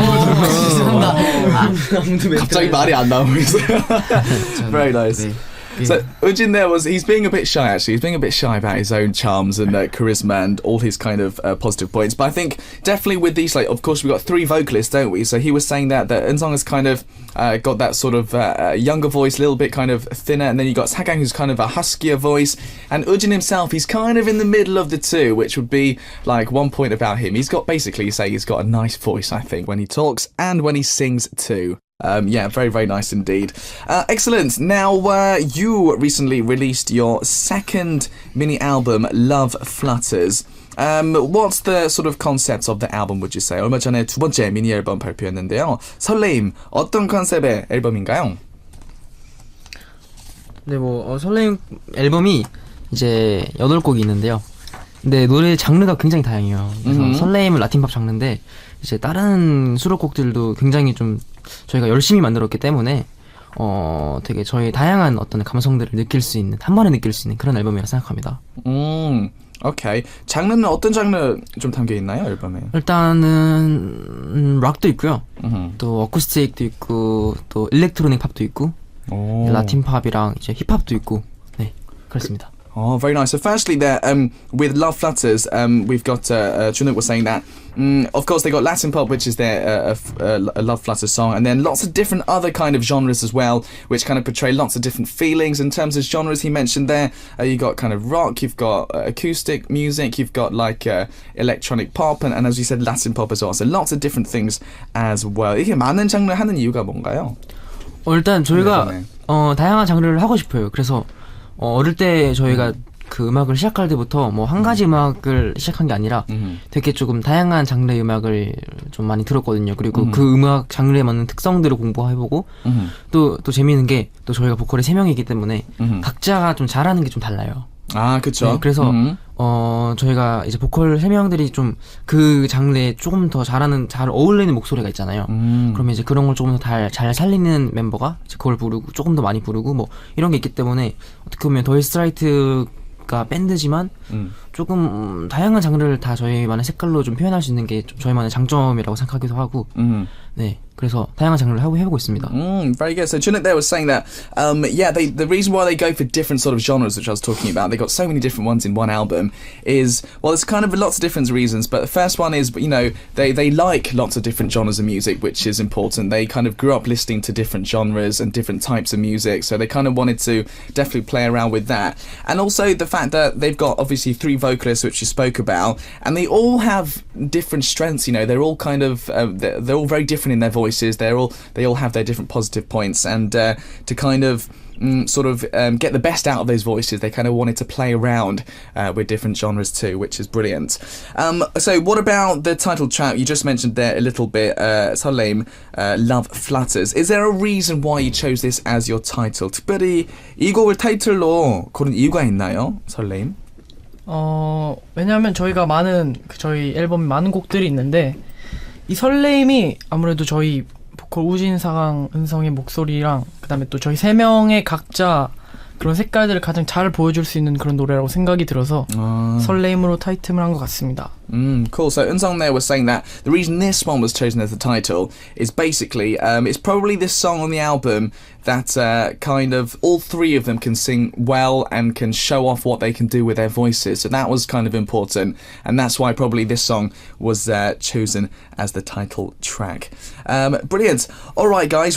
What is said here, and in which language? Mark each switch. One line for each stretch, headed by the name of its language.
Korean: 갑자기 말이 안 나오고 있어요.
English: Very nice.
Korean: 네.
English: So Ujin there he's being a bit shy actually. He's being a bit shy about his own charms and charisma and all his kind of positive points. But I think definitely with these, like, of course we've got 3 vocalists, don't we? So he was saying that Eunseong has kind of got that sort of younger voice, a little bit kind of thinner, and then you got Sagang who's kind of a huskier voice, and Ujin himself, he's kind of in the middle of the two, which would be like one point about him. He's got basically, you say, he's got a nice voice, I think, when he talks and when he sings too. Yeah, very, very nice indeed. Excellent. Now, you recently released your second mini album, Love Flutters. What's the sort of concept of the album, would you say?
Korean: 얼마 전에 두 번째 미니 앨범 발표했는데요. 설레임, 어떤 컨셉의 앨범인가요? 네, 설레임 앨범이 이제 8곡이 있는데요. 네, 노래 장르가 굉장히 다양해요. 그래서 설레임은 라틴팝 장르인데 이제 다른 수록곡들도 굉장히 좀 저희가 열심히 만들었기 때문에 되게 저희 다양한 어떤 감성들을 느낄 수 있는 한 번에 느낄 수 있는 그런 앨범이라고 생각합니다. 오케이. 장르는 어떤 장르 좀 담겨 있나요, 앨범에? 일단은 락도 있고요. 또 어쿠스틱도 있고 또 일렉트로닉 팝도 있고 라틴 팝이랑 이제 힙합도 있고 네 그렇습니다.
English: Oh, very nice. So firstly there, with Love Flutters, we've got, Chunuk was saying that, of course they got Latin pop, which is their a Love Flutters song, and then lots of different other kind of genres as well, which kind of portray lots of different feelings. In terms of genres he mentioned there, you got kind of rock, you've got acoustic music, you've got like electronic pop, and as you said, Latin pop as well. So lots of different things as well.
Korean: 이게 많은 장르 하는 이유가 뭔가요? 일단 저희가 다양한 장르를 하고 싶어요. 그래서 어릴 때 저희가 그 음악을 시작할 때부터 뭐 한 가지 음악을 시작한 게 아니라 되게 조금 다양한 장르의 음악을 좀 많이 들었거든요. 그리고 그 음악 장르에 맞는 특성들을 공부해보고 또 재미있는 게 또 저희가 보컬이 3명이기 때문에 각자가 좀 잘하는 게 좀 달라요. 아, 그쵸. 네, 그래서 저희가 이제 보컬 3명들이 좀 그 장르에 조금 더 잘 어울리는 목소리가 있잖아요. 그러면 이제 그런 걸 조금 더 잘 살리는 멤버가 이제 그걸 부르고 조금 더 많이 부르고 뭐 이런 게 있기 때문에 어떻게 보면 더 이스트라이트가 밴드지만 조금 다양한 장르를 다 저희만의 색깔로 좀 표현할 수 있는 게 좀 저희만의 장점이라고 생각하기도 하고 네. 그래서 다양한 장르를 해보고 있습니다.
English: Very good. So Chunuk there was saying that, the reason why they go for different sort of genres, which I was talking about, they got so many different ones in one album, is, well, there's kind of lots of different reasons, but the first one is, you know, they like lots of different genres of music, which is important. They kind of grew up listening to different genres and different types of music, so they kind of wanted to definitely play around with that. And also the fact that they've got, obviously, 3 vocalists, which you spoke about, and they all have different strengths, you know, they're all kind of, they're all very different in their voices. They all have their different positive points, and to kind of get the best out of those voices, they kind of wanted to play around with different genres too, which is brilliant. So what about the title track you just mentioned there a little bit, 설레임, Love Flutters? Is there a reason why you chose this as your title?
Korean: 특별히 이 곡을 타이틀로 고른 이유가 있나요, 설레임? 왜냐하면 저희가 저희 앨범에 많은 곡들이 있는데 이 설레임이 아무래도 저희 보컬 우진상, 은성의 목소리랑 그다음에 또 저희 3명의 각자 그런 색깔들을 가장 잘 보여줄 수 있는 그런 노래라고 생각이 들어서 설레임으로 타이틀을 한 것 같습니다.
English: Cool. So Eun-sung there was saying that the reason this one was chosen as the title is basically it's probably this song on the album that kind of all 3 of them can sing well and can show off what they can do with their voices. So that was kind of important, and that's why probably this song was chosen as the title track. Brilliant. All right, guys.